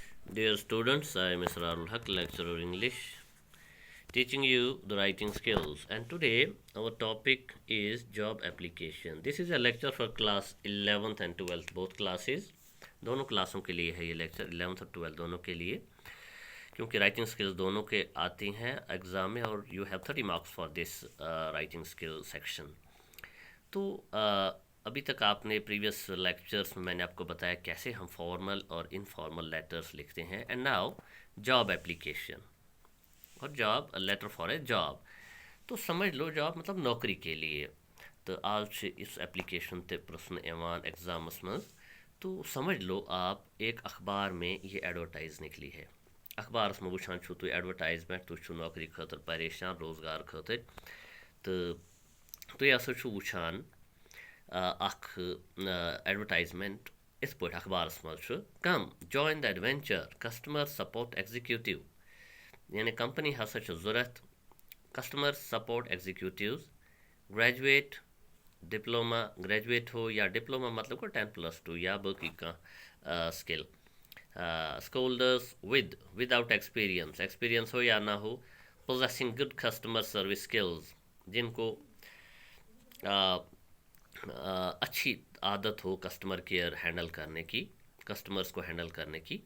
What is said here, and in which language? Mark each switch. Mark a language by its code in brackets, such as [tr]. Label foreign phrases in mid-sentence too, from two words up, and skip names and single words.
[en] Dear students, I am Mr. Arul Haq, lecturer English, teaching you the writing skills. And today our topic is job application. This is a lecture for class 11th and 12th, both classes. [hi] दोनों क्लासों के लिए है ये लेक्चर, 11th और 12th दोनों के लिए, क्योंकि [en] writing skills [hi] दोनों के आती हैं एग्ज़ाम में और [en] you have 30 marks for this writing skill section. [hi] तो अभी तक आपने [en] previous lectures [hi] में मैंने आपको बताया कैसे हम फॉर्मल और [en] informal letters [hi] लिखते हैं. [en] And now job application और job letter for a job. [hi] तो समझ लो जॉब मतलब नौकरी के लिए. तो आज इस एप्लीकेशन [ks] ते प्रश्न एवान एग्जामस मज. [hi] तो समझ लो आप एक अखबार में ये एडवर्टाइज निकली है. अखबार में [ks] वुचान छो तुम एडवर्टाइजमेंट, तुम छो नौकरी खतर परेशान रोजगार खतर. तो तुम हसा छो वुचान एडवर्टाइजमेंट इस पे अखबार मज [en] come join the adventure customer support executive. [ks] यानी कंपनी हसा जरूरत [en] customer support executive graduate diploma, [hi] ग्रेजुएट हो या डिप्लोमा मतलब को 10+2 या बाकी का [en] skill schoolders without experience, [hi] एक्सपीरियंस हो या ना हो, [en] possessing good customer service skills, [hi] जिनको अच्छी आदत हो [en] customer care [hi] हैंडल करने की, कस्टमर्स को हैंडल करने की.